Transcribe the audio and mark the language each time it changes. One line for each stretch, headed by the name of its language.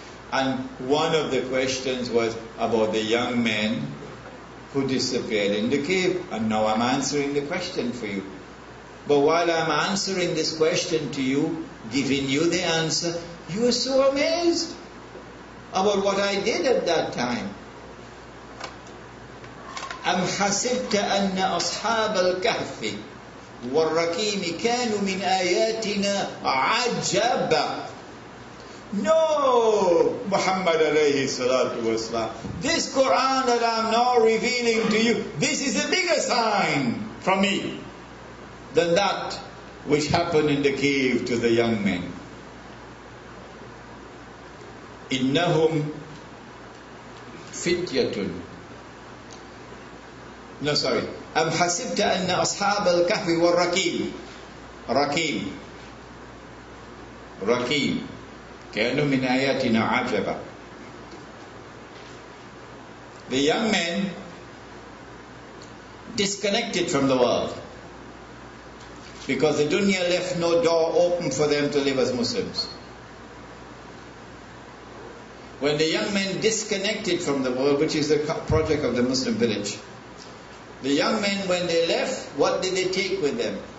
English: And one of the questions was about the young man who disappeared in the cave. And now I'm answering the question for you. But while I'm answering this question to you, giving you the answer, you are so amazed about what I did at that time.
Arabic: أم حسبت أن أصحاب الكهف والرقيم كانوا من آياتنا عجبا.
English: No, Muhammad alayhi salatu wasalam. This Quran that I'm now revealing to you, this is a bigger sign from me than that which happened in the cave to the young men.
Arabic: إنهم فتية.
English: No, sorry.
Arabic: أم حسبت أن أصحاب الكهف والرقيم رقيم كانوا من آياتنا عجبا.
English: The young men disconnected from the world because the dunya left no door open for them to live as Muslims. When the young men disconnected from the world, which is the project of the Muslim village, the young men, when they left, what did they take with them?